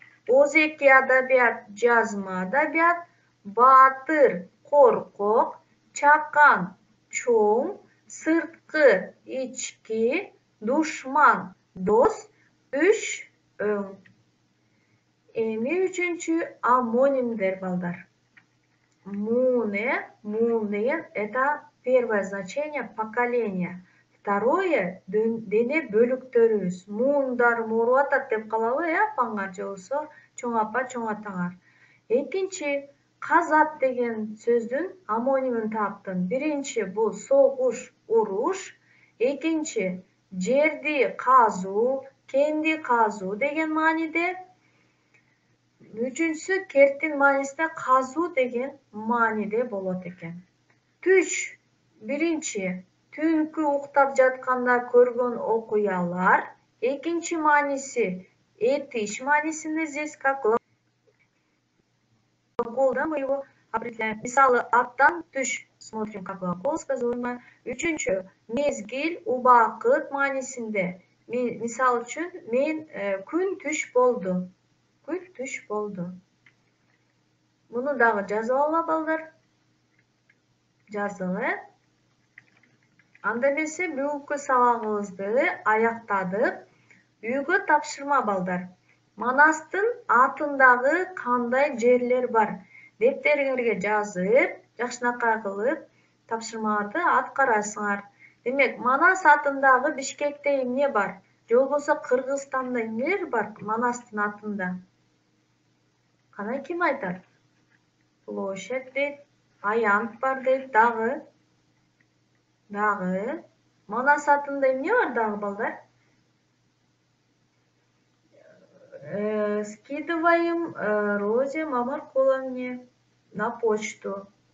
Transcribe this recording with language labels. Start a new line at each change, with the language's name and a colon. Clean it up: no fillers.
Kyrgyz: Оозеки адабият, жазма адабият. Батыр, коркок. Чакан, чоң. Сырткы, ички. Душман, дос. Түш, өң. Эми үчүнчү амонимдер, балдар. Муне деген
Russian: это первое значение поколения.
Kyrgyz: Второе дене бөлүктөрүбүз. Муундар муруп атат деп калабы, апаңар же болбосо чоң апа, чоң атаңар. Экинчи казат деген сөздүн амонимин таптым. Биринчи бул согуш, уруш. Экинчи жерди казуу, кенди казуу деген мааниде. Үчүнчүсү керттин маанисинде казуу деген мааниде болот экен. Түш. Биринчи түнкү уктап жатканда көргөн окуялар. Экинчи мааниси этиш маанисинде,
Russian: здесь как глагол, да, мы его определяем.
Kyrgyz: Мисалы, аттан түш.
Russian: Смотрим, как глагол сказуемый.
Kyrgyz: Үчүнчү мезгил, убакыт маанисинде. Мисал үчүн мен күн түш болду. Күн түш болду. Муну дагы жазып алалы, балдар. Жазылы. Анда эмесе бүгүнкү сабагыбызды аяктадык. Үйгө тапшырма, балдар. Манастын атындагы кандай жерлер бар? Дептериңерге жазып, жакшынакай кылып, тапшырмаларды аткарасыңар. Демек, Манас атындагы Бишкекте эмне бар? Же болбосо Кыргызстанда эмнелер бар Манастын атында? Кана ким айтат? Площадь дейт, аянт бар дейт, дагы. Манас атында эмне бар дагы, балдар?
Russian: Скидываем Розе Мамаркуловне на почту.